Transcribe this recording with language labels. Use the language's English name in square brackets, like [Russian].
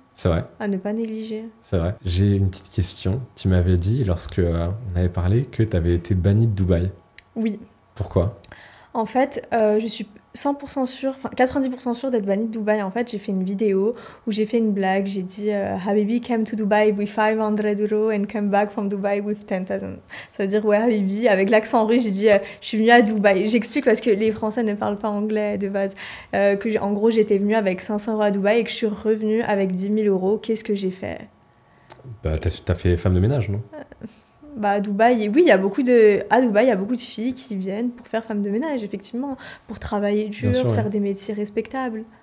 [French] C'est vrai. À ne pas négliger. C'est vrai. J'ai une petite question. Tu m'avais dit, lorsque on avait parlé, que tu avais été bannie de Dubaï. Oui. Pourquoi? En fait, je suis 100% sûre, enfin 90% sûre d'être bannie de Dubaï. En fait, j'ai fait une vidéo où j'ai fait une blague. J'ai dit [English] Habibi came to Dubai with 500 € and came back from Dubai with 10,000. [French] Ça veut dire, ouais, Habibi, avec l'accent russe, j'ai dit je suis venue à Dubaï. J'explique parce que les Français ne parlent pas anglais de base. En gros, j'étais venue avec 500 € à Dubaï et que je suis revenue avec 10 000 €. Qu'est-ce que j'ai fait? Bah, t'as fait femme de ménage, non? Bah, à Dubaï, oui, à Dubaï, il y a beaucoup de filles qui viennent pour faire femme de ménage, effectivement, pour travailler dur, faire des métiers respectables.